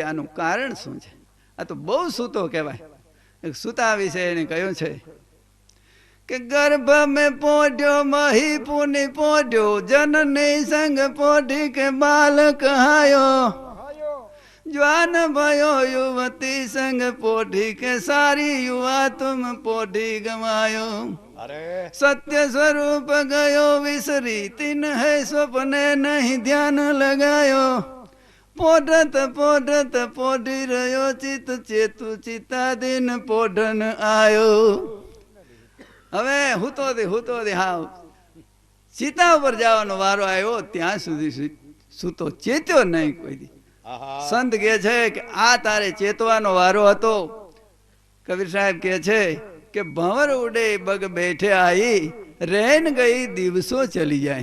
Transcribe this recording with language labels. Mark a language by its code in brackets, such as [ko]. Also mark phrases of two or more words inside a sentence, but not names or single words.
[gu] આનું કારણ શું છે? આ તો બહુ સૂતો કહેવાય. એક સૂતા વિશે એને કહ્યું છે કે [hi] गर्भ में पोढ्यो, मही पुनी पोढ्यो, जननी संग पोढ़ी के बालक हायो, ज्वान भयो युवती संग पोढ़ी के, सारी युवा तुम पोढ़ी गवायो. सत्य स्वरूप गयो विसरी, तिन है स्वप्ने नहीं ध्यान लगायो, पोढ़त पोढ़त पोढ़ी रहो चित, चेतु चिता दिन पोढ़न आयो. [gu] હવે હુતો દે હાવ ચિતા ઉપર જવાનો વારો આવ્યો, ત્યાં સુધી સૂતો ચેત્યો નહીં કોઈ દી. સંત કહે છે કે આ તારે ચેતવાનો વારો હતો. કબીર સાહેબ કહે છે કે [hi] भंवर उड़े बग बैठे आई, रेन गई दिवसो चली जाय.